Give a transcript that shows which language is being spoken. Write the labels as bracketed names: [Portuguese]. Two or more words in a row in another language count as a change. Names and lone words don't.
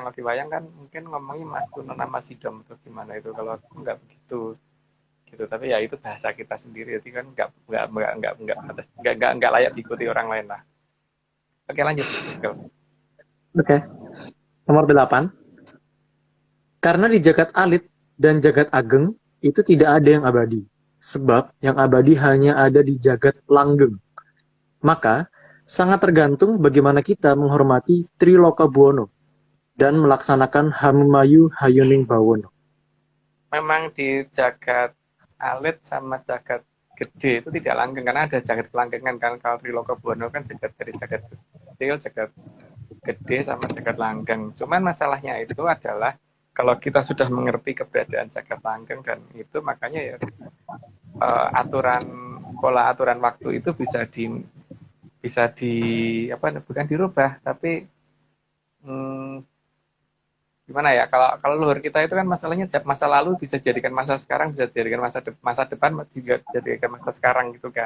[Indonesian] Kalau di wayang kan mungkin ngomongnya mas tuno nama sidom atau gimana itu. Kalau aku nggak begitu gitu. Tapi ya itu bahasa kita sendiri. Jadi kan nggak layak diikuti orang lain lah. Oke lanjut. Oke. Nomor 8. Karena di [Javanese] jagat alit [Indonesian] dan [Javanese] jagat ageng [Indonesian] itu tidak ada yang abadi. Sebab yang abadi hanya ada di [Javanese] jagat langgeng. [Indonesian] Maka sangat tergantung bagaimana kita menghormati Triloka Buwono dan melaksanakan [Javanese] Hamimayu Hayuning Bawono. [Indonesian] Memang di [Javanese] jagat alit [Indonesian] sama [Javanese] jagat gede [Indonesian] itu tidak langgeng karena ada jagat kelanggengan kan. Kalau Triloka Buwono kan dari jagat kecil, [Javanese] jagat gede [Indonesian] sama [Javanese] jagat langgeng. [Indonesian] Cuman masalahnya itu adalah kalau kita sudah mengerti keberadaan [Javanese] jagat langgeng [Indonesian] dan itu makanya ya pola aturan waktu itu bisa bukan dirubah tapi gimana ya, kalau luhur kita itu kan masalahnya masa lalu bisa jadikan masa sekarang, bisa jadikan masa depan, juga jadikan masa sekarang gitu kan.